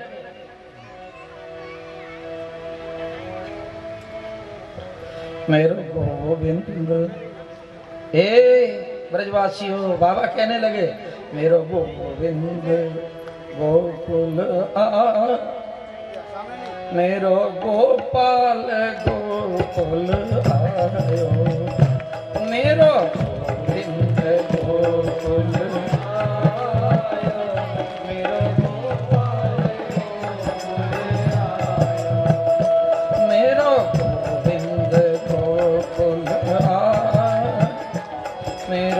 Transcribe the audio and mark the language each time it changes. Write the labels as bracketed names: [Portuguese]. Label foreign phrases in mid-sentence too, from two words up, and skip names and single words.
[Hindi] मेरे गोविंद, ब्रजवासी हो, बाबा कहने लगे [Braj] मेरो गोविंद गोकुल आ, मेरो गोपाल गोकुल आयो, मेरो गोविंद गोकुल आयो, मेरो गोपाल गोकुल आयो, मेरो गोविंद गोकुल आयो, मेरो